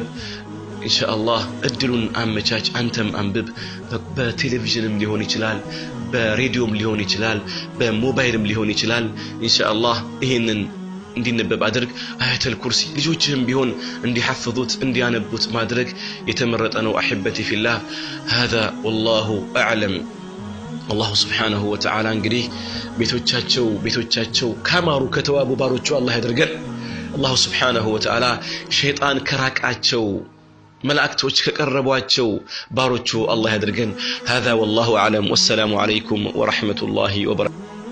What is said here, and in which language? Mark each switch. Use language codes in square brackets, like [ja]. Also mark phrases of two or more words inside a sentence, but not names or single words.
[ar] إن شاء الله [am] እድሉን አመቻች አንተም አንብብ በቴሌቪዥንም ሊሆን ይችላል በሬዲዮም ሊሆን ይችላል በሞባይልም ሊሆን ይችላል [ar] إن شاء الله [am] ይሄንን እንዲነበብ አድርግ አያተል ኩርሲ ልጆችህም ቢሆን እንዲሐፍዙት እንዲያነቡት ማድረግ የተመረጠ ነው [ar] أحبتي في الله هذا والله اعلم الله سبحانه وتعالى [am] እንግዲህ ቤቶቻቸው ካማሩ ከተዋቡ ባሮቹ አላህ ያድርገን [ar] الله سبحانه وتعالى [am] ሸይጣን ከራቃቸው ملائكتوች ከቀረቧቸው ባሮቹ አላህ ያድርገን [ar] هذا والله اعلم والسلام عليكم ورحمة الله وبركاته